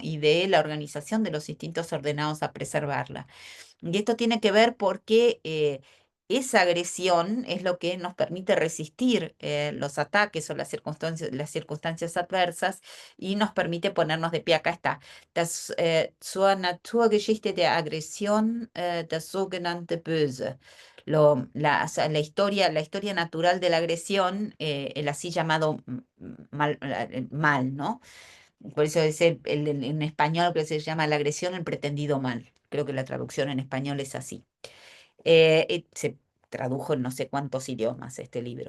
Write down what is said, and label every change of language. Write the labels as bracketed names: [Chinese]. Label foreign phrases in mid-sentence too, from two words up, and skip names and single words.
[Spanish] Y de la organización de los instintos ordenados a preservarla. Y esto tiene que ver porque esa agresión es lo que nos permite resistir los ataques o las circunstancias adversas y nos permite ponernos de pie. Acá está. [German] Zur Naturgeschichte der Aggression, das sogenannte Böse. [Spanish] O sea, la historia natural de la agresión, el así llamado mal, ¿no? Por eso es en español que se llama la agresión, el pretendido mal. Creo que la traducción en español es así. Se tradujo en no sé cuántos idiomas este libro.